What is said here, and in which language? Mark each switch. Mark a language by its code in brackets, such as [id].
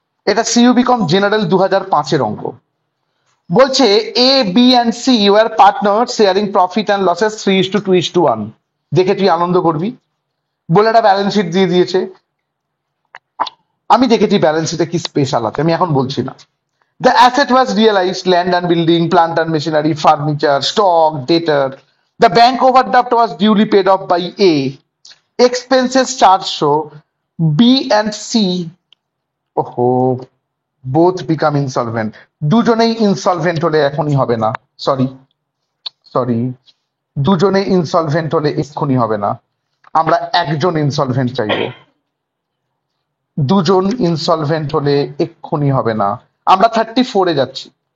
[bn] এটা সিইউবিকম জেনারেল 2005-এর অঙ্ক। বলছে [en] A B and C were partner sharing profit and losses 3:2:1। [bn] দেখে তুই আনন্দ করবি বলে একটা ব্যালেন্স শিট দিয়ে দিয়েছে। আমি দেখেছি ব্যালেন্স শিটে কি স্পেশাল আছে, আমি এখন বলছি না। [en] The asset was realized: land and building, plant and machinery, furniture, stock, debtor. The bank overdraft was duly paid off by A. Expenses charged show B and C. Oh, both become insolvent. [bn] দুজনেই insolvent হলে এখনই হবে না, sorry sorry, দুজনে insolvent হলে এক্ষুনি হবে না, আমরা একজন ইনসলভেন্ট চাইবো। দুজন ইনসলভেন্ট হলে এক্ষুনি হবে না, আমরা 34-এ যাচ্ছি।